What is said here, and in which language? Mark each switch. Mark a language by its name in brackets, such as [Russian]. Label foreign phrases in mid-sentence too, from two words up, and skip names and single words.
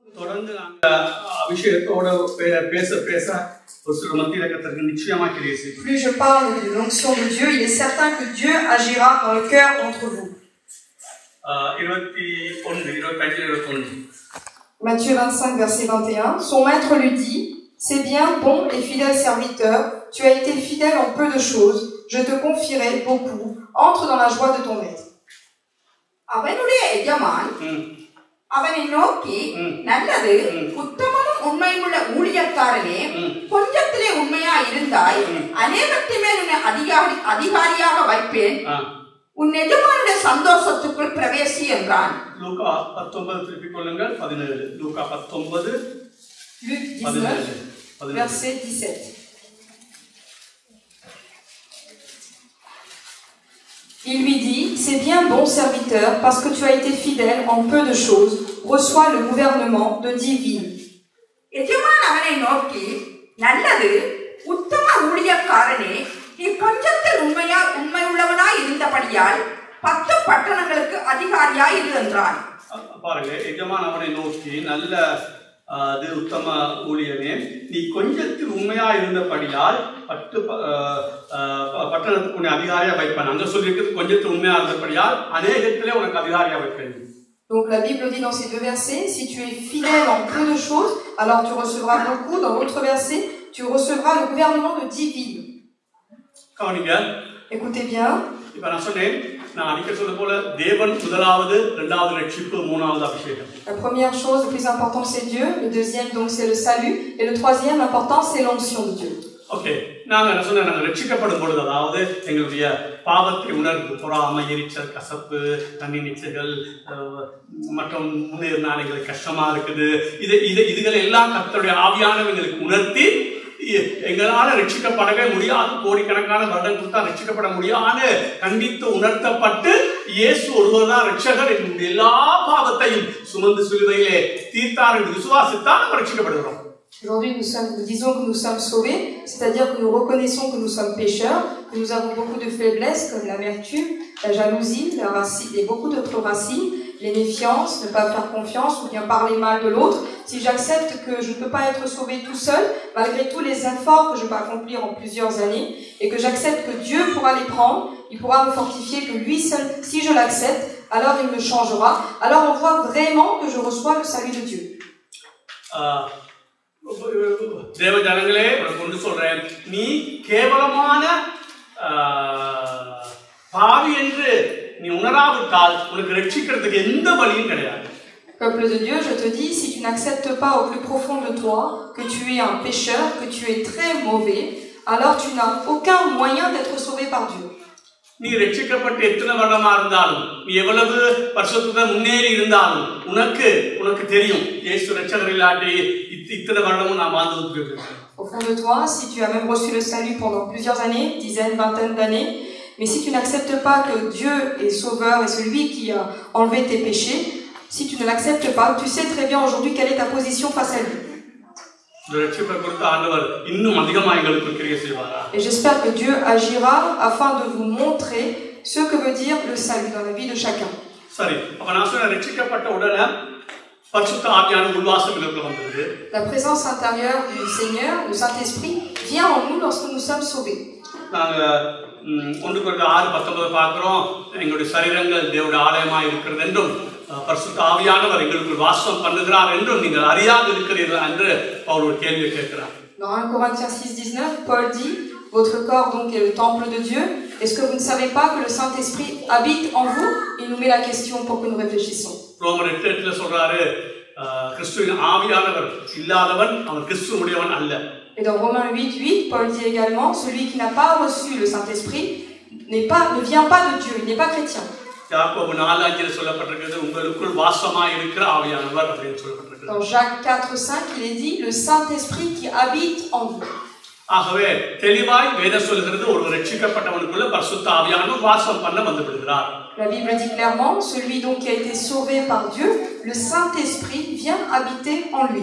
[French] Plus je parle de l'onction de Dieu, il est certain que Dieu agira dans le cœur d'entre vous. Matthieu 25, verset 21. Son maître lui dit: c'est bien, bon et fidèle serviteur, tu as été fidèle en peu de choses, je te confierai beaucoup. Entre dans la joie de ton maître. [Tamil] அவனை நோக்கி, நல்லது உத்தமனும் உண்மையுள்ள ஊழியக்காரனே, கொஞ்சத்திலே உண்மையா இருந்தாய், அநேகத்தின் மேல் உன்னை அதிகாரியாக வைப்பேன், உன் எஜமானுடைய சந்தோஷத்துக்குள் பிரவேசி என்றான். லூக்கா 19 திருப்பிக் கொள்ளுங்கள் 17. லூக்கா 19 [French] Luc 19 verset 17. Il lui dit: c'est bien, bon serviteur, parce que tu as été fidèle en peu de choses, reçois le gouvernement de 10 villes. [Tamil] எஜமான் அவனை நோக்கி, நல்லது உத்தம ஊழியக்காரனே, நீ கொஞ்சத்தில் உண்மையுள்ளவனாய் இருந்தபடியால் 10 பட்டணங்களுக்கு அதிகாரியாய் இரு என்றான். பாருங்க, எஜமான் அவனை நோக்கி, நல்ல அது உத்தம ஊழியனே, நீ கொஞ்சத்தில் உண்மையா இருந்தபடியால் 10 பட்டணத்துக்கு உன்னை அதிகாரியா வைப்பேன். அங்க சொல்லியிருக்கிறது கொஞ்சத்தை உண்மையா இருந்தபடியால் அநேகத்திலே உனக்கு அதிகாரியா வைப்பேன். [French] Donc la Bible dit dans ces deux versets, si tu es fidèle en peu de choses, alors tu recevras beaucoup. Dans l'autre verset, tu recevras le gouvernement de 10 villes. [Tamil] கவனிங்க. [French] Écoutez bien. [Tamil] இப்ப நான் சொன்னேன், நான் அடிக்கடி சொல்றது போல தேவன் முதலாவது, இரண்டாவது ரட்சிப்பு, மூணாவது அபிஷேகம். [French] La première chose, le plus important, c'est Dieu. Le deuxième, donc, c'est le salut. Et le troisième important, c'est l'onction de Dieu. [Tamil] ஓகே, நாங்க என்ன சொன்ன, நாங்க ரட்சிக்கப்படும் பொழுது, அதாவது எங்களுடைய பாவத்தை உணர்ந்து பொறாமை, எரிச்சல், கசப்பு, தண்ணி நிச்சயங்கள் மற்றும் முன்னேறினால் எங்களுக்கு கஷ்டமா இருக்குது, இதுகளை எல்லாம் கர்த்தருடைய ஆவியானவங்களுக்கு உணர்த்தி எங்களால் ரட்சிக்கப்படவே முடியாது, கோடிக்கணக்கான வருடம் கொடுத்தா ரட்சிக்கப்பட முடியாது கண்டித்து உணர்த்தப்பட்டு இயேசு ஒருவர் தான் ரட்சகர் என்னுடைய எல்லா பாவத்தையும் சுமந்து சிலுவையிலே தீர்த்தார் என்று விசுவாசித்தால் நாம் ரட்சிக்கப்படுகிறோம். [French] Aujourd'hui, nous disons que nous sommes sauvés, c'est-à-dire que nous reconnaissons que nous sommes pécheurs, que nous avons beaucoup de faiblesses comme l'amertume, la jalousie, la racine, et beaucoup d'autres racines, les méfiances, ne pas faire confiance ou bien parler mal de l'autre. Si j'accepte que je ne peux pas être sauvé tout seul, malgré tous les efforts que je peux accomplir en plusieurs années, et que j'accepte que Dieu pourra les prendre, il pourra me fortifier, que lui seul, si je l'accepte, alors il me changera. Alors on voit vraiment que je reçois le salut de Dieu. [Tamil] தேவ ஜனங்களே, உனக்கு ஒன்று சொல்றேன், நீ கேவலமான பாவி என்று நீ உணராவிட்டால் உனக்கு ரட்சிக்கிறதுக்கு எந்த வழியும் கிடையாது. [French] Peuple de Dieu, je te dis, si tu n'acceptes pas au plus profond de toi que tu es un pécheur, que tu es très mauvais, alors tu n'as aucun moyen d'être sauvé par Dieu. [Tamil] நீ ரட்சிக்கப்பட்டு எத்தனை வருடமா இருந்தாலும், நீ எவ்வளவு வருஷத்துல முன்னேறி இருந்தாலும், உனக்கு தெரியும் இயேசு ரட்சகர் இல்லாட்டி இத்தனை வருடமும் நான் வாழ்ந்து. [French] Au fond de toi, si tu as même reçu le salut pendant plusieurs années, dizaines, vingtaines d'années, mais si tu n'acceptes pas que Dieu est sauveur et celui qui a enlevé tes péchés, si tu ne l'acceptes pas, tu sais très bien aujourd'hui quelle est ta position face à lui. Et j'espère que Dieu agira afin de vous montrer ce que veut dire le salut dans la vie de chacun. La présence intérieure du Seigneur, le Saint-Esprit, vient en nous lorsque nous sommes sauvés. [Tamil] எங்களுடைய சரீரங்கள் தேவனுடைய ஆலயமாய் இருக்கிறது என்றும் பரிசுத்த ஆவியானவர் எங்களுக்குள் வாசம் பண்ணுகிறார் என்றும் நீங்கள் அறியாது இருக்கிறீர்களா என்று பவுல் ஒரு கேள்வியை கேட்கிறார். [French] Dans 1 Corinthiens 6:19, Paul dit, votre corps donc est le temple de Dieu. Est-ce que vous ne savez pas que le Saint-Esprit habite en vous? Il nous met la question pour que nous réfléchissons. [Tamil] ரோமர் 8:8 சொல்றாரு, கிறிஸ்துவின் ஆவியானவர் இல்லாதவன் அவன் கிறிஸ்துவுடையவன் அல்ல. [French] Et dans Romains 8:8, Paul dit également, celui qui n'a pas reçu le Saint-Esprit ne vient pas de Dieu, il n'est pas chrétien. [Tamil] யாக்கோபு 4:5 சொல்லப்பட்டிருக்கிறது, உங்களுக்குள் வாசமாய் இருக்கிற ஆவியானவர் அப்படின்னு சொல்லப்பட்டிருக்கிறது. [French] Dans Jacques 4:5, il est dit, le Saint-Esprit qui habite en vous. [Tamil] ஆகவே தெளிவாய் வேதம் சொல்கிறது, ஒரு ரட்சிக்கப்பட்டவனுக்குள்ள பரிசுத்த ஆவியானவர் வாசம் பண்ண வந்து விடுகிறார். [French] La Bible dit clairement, celui donc qui a été sauvé par Dieu, le Saint-Esprit vient habiter en lui.